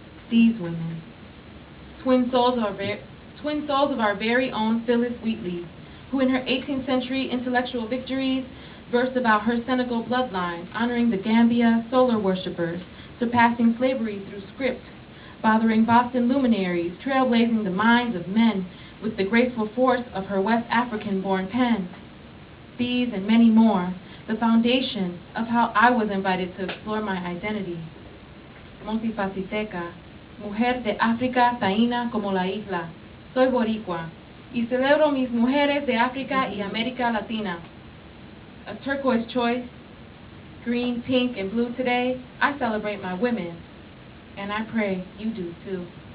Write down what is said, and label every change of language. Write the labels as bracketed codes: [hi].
[en] These women, twin souls of our very own Phyllis Wheatley, who in her 18th century intellectual victories versed about her Senegal bloodline, honoring the Gambia solar worshippers, surpassing slavery through script, bothering Boston luminaries, trailblazing the minds of men with the graceful force of her West African-born pen. These and many more, the foundation of how I was invited to explore my identity. [es] Multifacética, mujer de África taína como la isla. Soy boricua, y celebro mis mujeres de África y América Latina. [en] A turquoise choice, green, pink, and blue today, I celebrate my women, and I pray you do too.